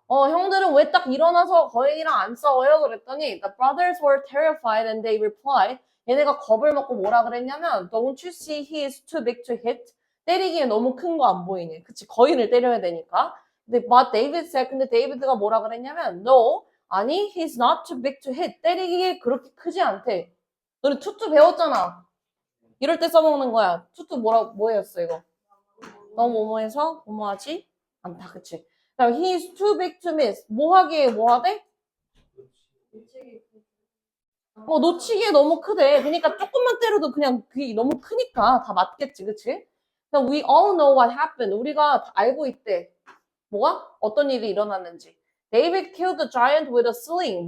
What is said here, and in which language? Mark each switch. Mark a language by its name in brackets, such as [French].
[Korean] 형들은 왜 딱 일어나서 거인이랑 안 싸워요? 그랬더니 [English] the brothers were terrified and they replied [Korean] 얘네가 겁을 먹고 뭐라 그랬냐면 [English] don't you see he is too big to hit? [Korean] 때리기에 너무 큰 거 안 보이니? 그치, 거인을 때려야 되니까. 근데 [English] but David said [Korean] 근데 데이비드가 뭐라 그랬냐면 [English] no, [Korean] 아니 [English] he's not too big to hit. [Korean] 때리기에 그렇게 크지 않대. 너네 투투 배웠잖아. 이럴 때 써먹는 거야. 투투 뭐였어 이거? 너무 뭐뭐해서 뭐뭐하지 않다. 그치? 그다음 [English] he is too big to miss. [Korean] 뭐 하기에 뭐 하대? 놓치기에 너무 크대. 그러니까 조금만 때려도 그냥 그게 너무 크니까 다 맞겠지, 그치? 그냥 [English] we all know what happened. [Korean] 우리가 다 알고 있대. 뭐가? 어떤 일이 일어났는지. [English] David killed the giant with a sling.